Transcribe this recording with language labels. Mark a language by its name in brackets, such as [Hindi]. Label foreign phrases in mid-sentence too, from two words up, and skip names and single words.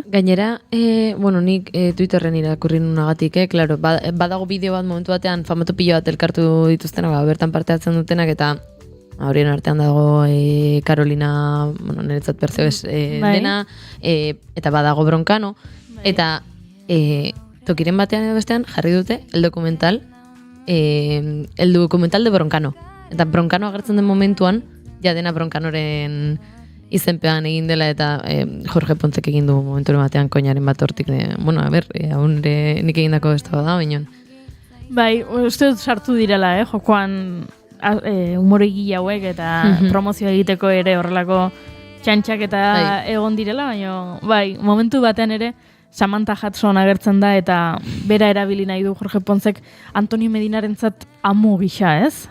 [Basque] Gainera, nik Twitterren irakurri nunagatik, klaro, badago bideo bat momentu batean, famatu pilo bat elkartu dituztenak, bertan parte hartzen dutenak, eta horien artean dago Carolina, niretzat Percebes dena, eta badago Broncano, eta tokiren batean edo bestean jarri dute [Spanish] el documental de Broncano. [Basque] Eta Broncano agertzen den momentuan, ja dena Broncanoren izenpean egin dela, eta Jorge Pontzek egin du momentu batean koinaren bat hortik, haun nik egindako ez da, baina. Bai, uste dut sartu direla, jokoan humoregi hauek eta promozio egiteko ere horrelako txantxak eta egon direla, baina bai, momentu batean ere Samantha Hudson agertzen da eta bera erabili nahi du Jorge Pontzek Antonio Medinarentzat amu gisa, ez?